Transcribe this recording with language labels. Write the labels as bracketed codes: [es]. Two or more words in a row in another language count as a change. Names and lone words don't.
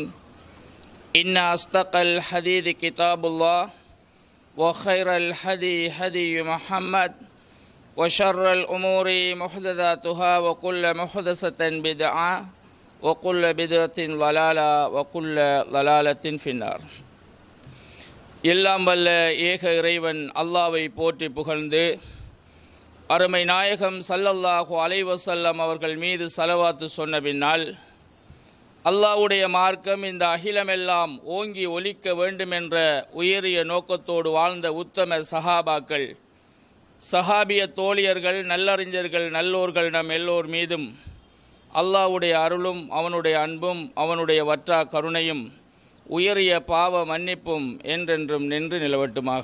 [ar] إن أصدق الحديث كتاب الله وخير الهدي هدي محمد وشر الأمور محدثاتها وكل محدثة بدعة وكل بدعة ضلالة وكل ضلالة في النار. [ta] எல்லாம் வல்ல ஏக இறைவன் அல்லாஹ்வை போற்றி புகழ்ந்து அருமை நாயகம் [ar] صلى الله عليه وسلم [ta] அவர்கள் மீது ஸலவாத்து சொன்ன பின்னால், அல்லாஹ்வுடைய மார்க்கம் இந்த அகிலமெல்லாம் ஓங்கி ஒலிக்க வேண்டும் என்ற உயரிய நோக்கத்தோடு வாழ்ந்த உத்தம சஹாபாக்கள், சஹாபிய தோழியர்கள், நல்லறிஞர்கள், நல்லோர்கள் நம் எல்லோர் மீதும் அல்லாஹ்வுடைய அருளும் அவனுடைய அன்பும் அவனுடைய வற்றா கருணையும் உயரிய பாவ மன்னிப்பும் என்றென்றும் நின்று நிலவட்டுமாக.